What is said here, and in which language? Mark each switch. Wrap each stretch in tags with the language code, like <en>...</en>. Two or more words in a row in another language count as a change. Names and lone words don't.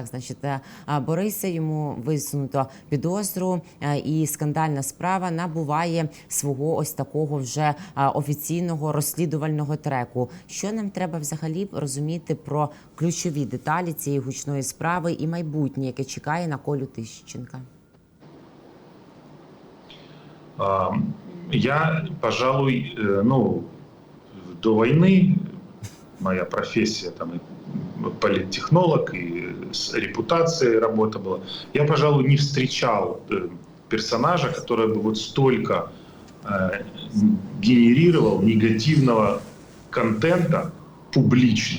<uk>Значить, Бориса, йому висунуто підозру, і скандальна справа набуває свого ось такого вже офіційного розслідувального треку. Що нам треба взагалі розуміти про ключові деталі цієї гучної справи і майбутнє, яке чекає на Колю Тищенка?</uk> <ru>Я, пожалуй, до войны моя профессия там и политтехнолог, и с репутацией работа была. Я, пожалуй, не встречал персонажа, который бы вот столько генерировал негативного контента публично.</ru>